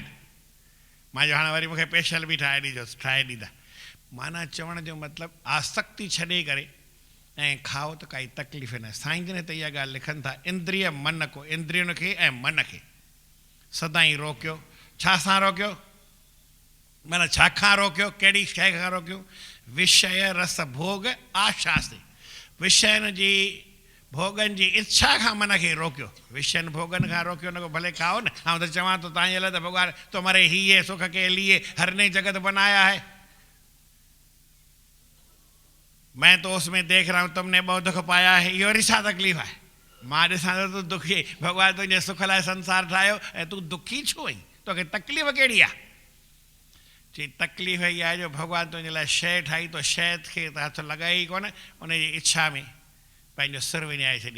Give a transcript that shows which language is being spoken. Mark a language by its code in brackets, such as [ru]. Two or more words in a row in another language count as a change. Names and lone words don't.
[sd] मां चयो हाणे वरी मूंखे स्पेशल बि ठाहे ॾिजो, ठाहे ॾींदा। माना चवण जो मतिलबु आसक्ति छॾे करे ऐं खाओ त काई तकलीफ़ न। साईं जन त इहा ॻाल्हि लिखनि था, [hi] इंद्रिय मन को, [sd] इंद्रियुनि खे ऐं मन खे सदाईं रोकियो। छा सां रोकियो? माना छा खां रोकियो? कहिड़ी शइ खां रोकियो? [hi] विषय रस भोग आशा से, [sd] विषयनि जी भोगनि जी इच्छा खां मन खे रोकियो। विषयनि भोगनि खां रोकियो, न को भले खाओ न। ऐं त चवां थो तव्हांजे लाइ त [hi] भॻवान तुम्हारे हीए सुख के लिए हर ने जगत बनाया है। मैं तो उसमें देख रहा हूँ तुमने बहुत दुख पाया है। [sd] इहो वरी छा तकलीफ़ आहे? मां ॾिसां थो तूं दुखी, भॻवान तुंहिंजे सुख लाइ संसार ठाहियो ऐं तूं दुखी छो आहीं? तोखे तकलीफ़ कहिड़ी आहे? चई तकलीफ़ इहा आहे जो भॻवान तुंहिंजे लाइ शइ ठाही, तो शइ खे त हथु लॻाई ई कोन, उनजी इच्छा में पंहिंजो सिर विञाए छॾी।